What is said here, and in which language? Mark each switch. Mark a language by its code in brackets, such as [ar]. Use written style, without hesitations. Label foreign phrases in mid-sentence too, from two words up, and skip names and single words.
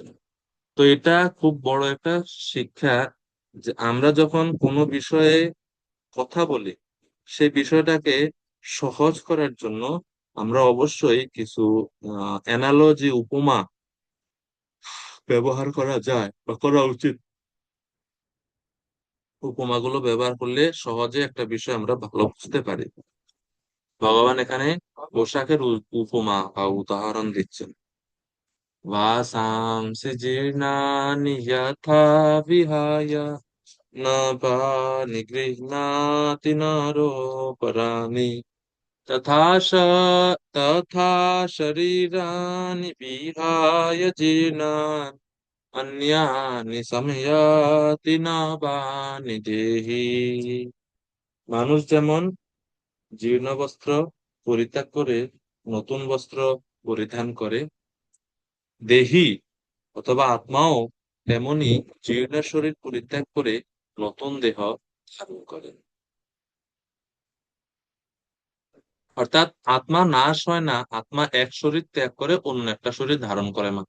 [bn] তো এটা খুব বড় একটা শিক্ষা, যে আমরা যখন কোনো বিষয়ে কথা বলি, সেই বিষয়টাকে সহজ করার জন্য আমরা অবশ্যই কিছু অ্যানালজি, উপমা ব্যবহার করা যায় বা করা উচিত। উপমাগুলো ব্যবহার করলে সহজে একটা বিষয় আমরা ভালো বুঝতে পারি। ভগবান এখানে পোশাকের উপমা বা উদাহরণ দিচ্ছেন। [sa] वासांसि जीर्णानि यथा विहाय नभानि गृह्णाति नरोपराणि तथा तथा शरीराणि विहाय जीर्णानि अन्यानि संयाति नवानि देहि। [bn] মানুষ যেমন জীর্ণ বস্ত্র পরিত্যাগ করে নতুন বস্ত্র পরিধান করে, দেহি অথবা আত্মাও তেমনি জীর্ণ শরীর পরিত্যাগ করে নতুন দেহ ধারণ করে। অর্থাৎ আত্মা নাশ হয় না, আত্মা এক শরীর ত্যাগ করে অন্য একটা শরীর ধারণ করে মাত্র।